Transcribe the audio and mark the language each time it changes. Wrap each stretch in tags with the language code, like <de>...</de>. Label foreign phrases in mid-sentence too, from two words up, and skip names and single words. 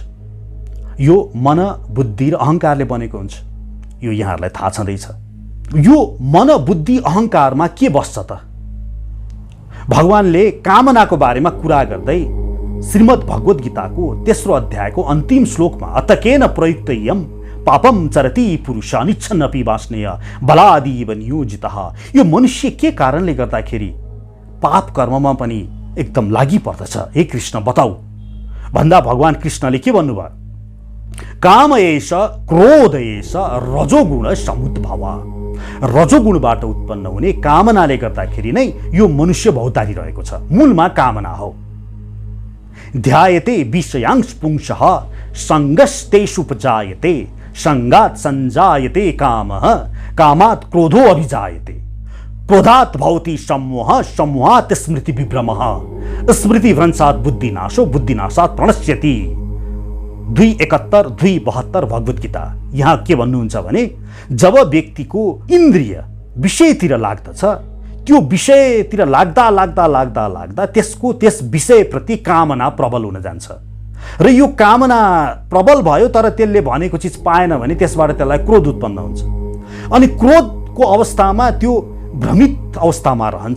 <ne>यो मन, बुद्धि र अहङ्कारले बनेको हुन्छ। यो यहाँहरूलाई थाहा छँदैछ। यो मन, बुद्धि, अहङ्कारमा के बस्छ त? भगवानले कामनाको बारेमा कुरा गर्दै श्रीमद् भगवत गीताको 3रो अध्यायको अन्तिम श्लोकमा</ne> <sa>अतकेन प्रयुक्तयं पापम चरति पुरुष निच्छन्नपि वास्नेय बलादीव नियोजितः,</sa> <ne>यो मनुष्य के कारणले गर्दाखेरि पाप कर्ममा पनि एकदम लागि पर्दछ, हे कृष्ण बताऊ भन्दा भगवान कृष्णले के भन्नुभयो?</ne> <sa>काम एष क्रोध एष रजोगुण समुद्भव,</sa> <ne>रजोगुणबाट उत्पन्न हुने कामनाले गर्दाखेरि नै यो मनुष्य भौतारी रहेको छ। मूलमा कामना हो।</ne> <sa>ध्यायते विषयांश पुंसः संगस्तेषुपजायते संगात् संजायते कामः कामात् क्रोधो अभिजायते क्रोधात् भवति सम्मोहः सम्मोहात् स्मृति विभ्रमः स्मृति भ्रंशात् बुद्धिनाशो बुद्धिनाशात् प्रणश्यति।</sa> <ne>2:71, 2:72 भगवत गीता। यहाँ के भन्नुहुन्छ भने जब व्यक्तिको इन्द्रिय विषयतिर लाग्दछ, त्यो विषयतिर लाग्दा लाग्दा लाग्दा लाग्दा त्यसको त्यस विषयप्रति कामना प्रबल हुन जान्छ र यो कामना प्रबल भयो तर त्यसले भनेको चिज पाएन भने त्यसबाट त्यसलाई क्रोध उत्पन्न हुन्छ अनि क्रोधको अवस्थामा त्यो भ्रमित अवस्थामा रहन्छ।</ne>